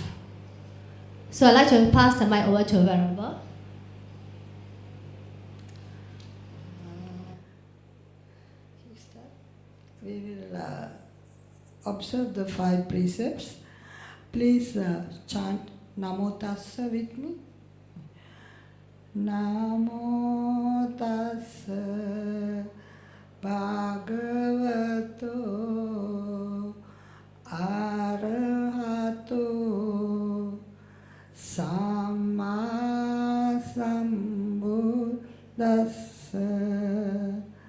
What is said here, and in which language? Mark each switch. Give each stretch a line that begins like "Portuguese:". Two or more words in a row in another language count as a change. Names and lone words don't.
English: So I'd like to pass the mic over to Venerable. We will observe the 5 precepts. Please chant
Pali: Namo Tassa
English: with me.
Pali: Namo Tassa Bhagavato Arahato Samma Sambuddhassa.